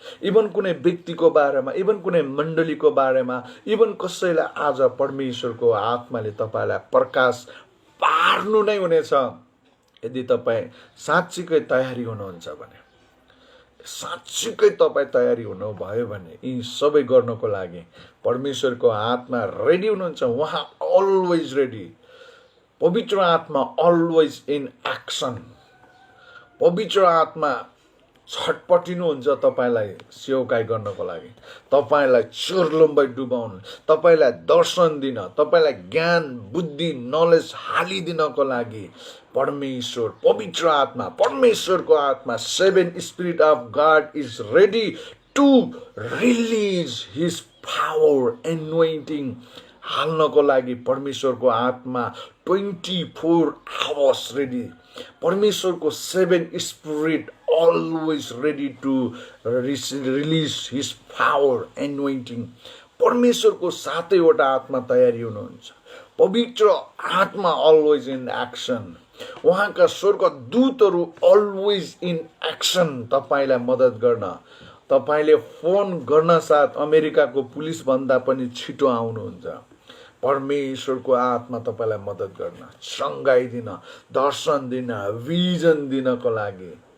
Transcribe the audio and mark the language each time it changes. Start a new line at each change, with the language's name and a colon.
Nepali: Even कुनै व्यक्तिको बारेमा, इभन कुनै मण्डलीको बारेमा, इभन कसैलाई आज परमेश्वरको आत्माले तपाईलाई प्रकाश पार्नु नै हुनेछ। यदि तपाईँ साँच्चीकै तयारी हुनुहुन्छ भने, साँच्चीकै तपाईँ तयारी हुनुभयो भने यी सबै गर्नको लागि परमेश्वरको आत्मा रेडी हुनुहुन्छ। उहाँ
English: Always ready.
Nepali: पवित्र आत्मा
English: Always in action.
Nepali: पवित्र आत्मा छटपटिनुहुन्छ तपाईलाई सेवकाई गर्नको लागि, तपाईलाई चुर्लुम्बै डुबाउनु, तपाईलाई दर्शन दिन, तपाईलाई ज्ञान, बुद्धि, नलेज हालिदिनको लागि परमेश्वर, पवित्र आत्मा, परमेश्वरको आत्मा,
English: 7 spirit of God is ready to release his power,
Nepali: एनोइन्टिङ हाल्नको लागि परमेश्वरको आत्मा
English: 24 hours रेडी।
Nepali: परमेश्वरको
English: 7 spirit always ready to release his power, anointing.
Nepali: परमेश्वरको 7वटा आत्मा तयारी हुनुहुन्छ। पवित्र आत्मा
English: always in action।
Nepali: उहाँका स्वर्गदूतहरू
English: always in action
Nepali: तपाईलाई मद्दत गर्न। तपाईले फोन गर्न साथ अमेरिकाको पुलिस भन्दा पनि छिटो आउनुहुन्छ। परमेश्वरको आत्मा तपाईलाई मद्दत गर्न, चङ्गाई दिन, दर्शन दिन, भिजन दिनको लागि।